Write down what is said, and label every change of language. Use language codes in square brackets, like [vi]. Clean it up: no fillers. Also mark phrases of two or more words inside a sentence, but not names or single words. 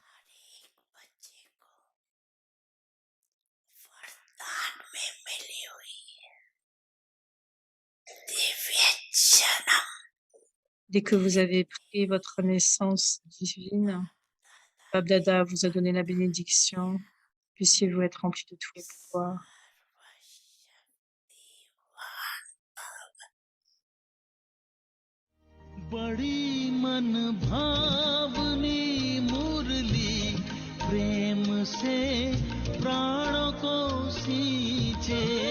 [fr] Dès que vous avez pris votre naissance divine, Babdada vous a donné la bénédiction. Puissiez-vous être rempli de tous les pouvoirs. [hi] बड़ी मन भावनी मुरली प्रेम से प्राणों को सींचे